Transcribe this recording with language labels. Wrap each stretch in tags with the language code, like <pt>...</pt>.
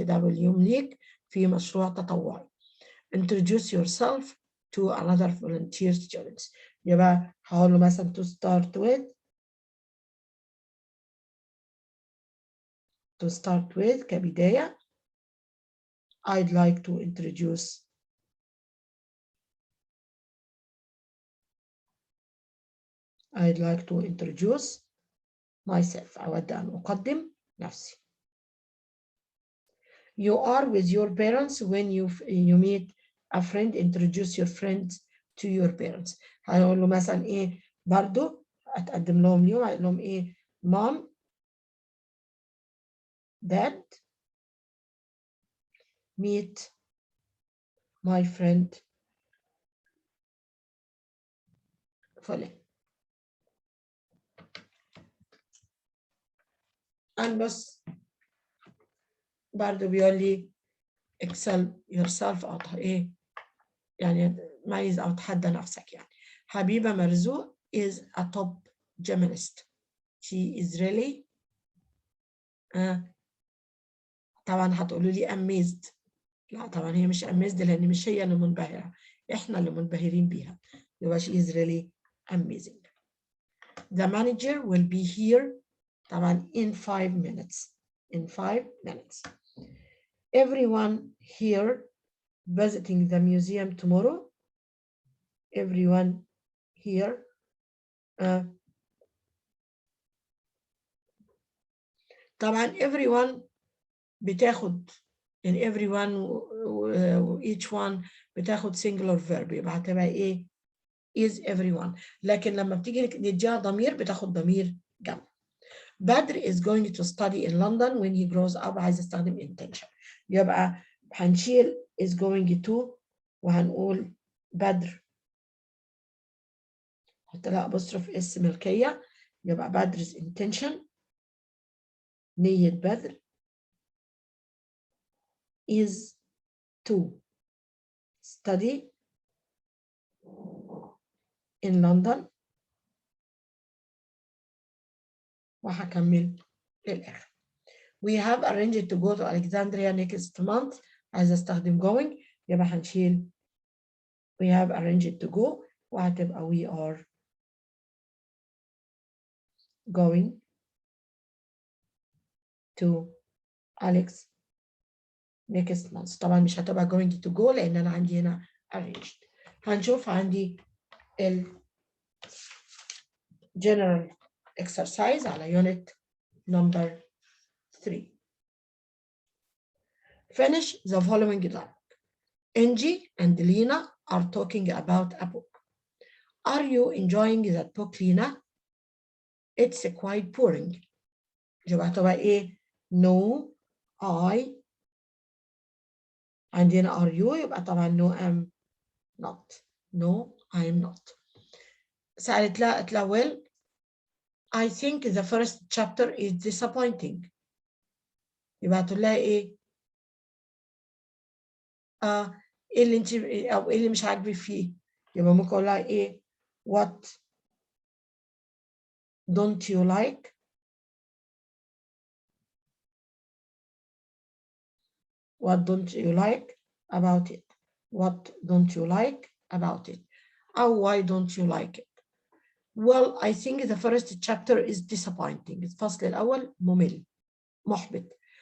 <ar>ده أول يوم ليك في مشروع تطوعي.</ar> <en>Introduce yourself to another volunteer students.</en> <ar>يبقى هقول له مثلا</ar> <en>to start with</en> <ar>كبداية.</ar> <en>I'd like to introduce myself.</en> <ar>أود أن أقدم نفسي.</ar> <en>You are with your parents when you meet a friend. Introduce your friends to your parents.</en> <ar>هقول له مثلا إيه برضو أتقدم لهم اليوم. هقول لهم إيه</ar> <en>mom, dad, meet my friend</en> <ar>فلان. بس برضو بيقول لي</ar> <en>excel yourself</en> <ar>أو إيه يعني ميز أو تحدى نفسك يعني.</ar> <en>حبيبة مرزوق is a top gymnast. She is really</en> <ar>طبعا هتقولوا لي</ar> <en>amazed.</en> <ar>لا طبعا هي مش amazed لأن مش هي اللي منبهرة، إحنا اللي منبهرين بيها.</ar> <en>يبقى she is really amazing. The manager will be here طبعا in 5 minutes. In 5 minutes. Everyone here visiting the museum tomorrow. Everyone here طبعا everyone بتاخد in everyone و each one بتاخد singular verb يبقى هتبقى ايه is everyone.</en> <ar>لكن لما بتيجي نديها ضمير بتاخد ضمير جمع.</ar> <en>بدر is going to study in London when he grows up.</en> <ar>عايز استخدم intention يبقى هنشيل</ar> <en>is going to</en> <ar>وهنقول بدر حط لها apostrophe اس ملكية يبقى بدر's intention نية بدر</ar> <en>is to study in London</en> <ar>وهكمل للآخر.</ar> <en>We have arranged to go to Alexandria next month.</en> <ar>عايز استخدم</ar> <en>going</en> <ar>يبقى هنشيل</ar> <en>we have arranged to go وهتبقى we are going to Alex next month.</en> <ar>طبعا مش هتبقى</ar> <en>going to go</en> <ar>لأن أنا عندي هنا arranged. هنشوف عندي ال general exercise على unit number 3.</ar> <en>Finish the following dialogue. Angie and Lena are talking about a book. Are you enjoying that book, Lena? It's quite boring.</en> <ar>يبقى هتبقى إيه؟</ar> <en>No, I.</en> <ar>عندنا</ar> <en>are you</en> <ar>يبقى طبعا</ar> <en>no, I'm not. No, I'm not.</en> <ar>سألت لها قالت لها</ar> <en>well, I think the first chapter is disappointing.</en> <ar>يبقى هتقول لها إيه؟ إيه اللي أنت أو إيه اللي مش عاجبك فيه؟ يبقى ممكن أقول لها إيه؟</ar> <en>What don't you like? What don't you like about it? What don't you like about it? Or why don't you like it? Well, I think the first chapter is disappointing.</en> <ar>الفصل الأول ممل محبط.</ar>